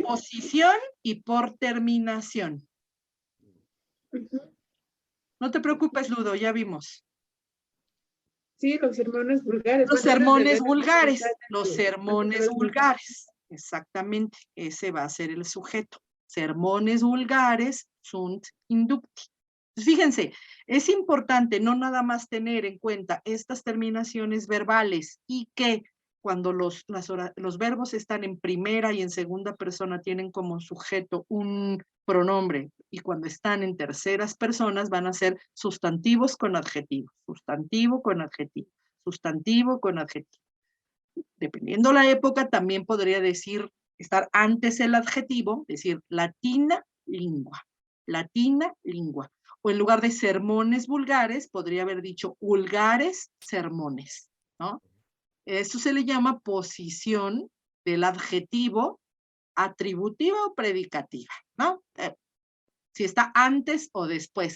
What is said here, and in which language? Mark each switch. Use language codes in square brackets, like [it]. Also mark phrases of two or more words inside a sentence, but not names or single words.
[es] posición y por terminación. No te preocupes, Ludo, ya vimos. Sí, los sermones vulgares. Los Bueno, es sermones desde vulgares, antes los de sermones ver- vulgares. Exactamente, ese va a ser el sujeto. [la] Sermones vulgares sunt inducti. [es] Fíjense, es importante no nada más tener en cuenta estas terminaciones verbales y que cuando los verbos están en primera y en segunda persona tienen como sujeto un pronombre y cuando están en terceras personas van a ser sustantivos con adjetivo, sustantivo con adjetivo, sustantivo con adjetivo. Dependiendo la época, también podría decir, estar antes el adjetivo, decir [la] latina lingua, latina lingua. [es] O en lugar de sermones vulgares, podría haber dicho vulgares sermones, ¿no? Eso se le llama posición del adjetivo atributiva o predicativa, ¿no? Si está antes o después.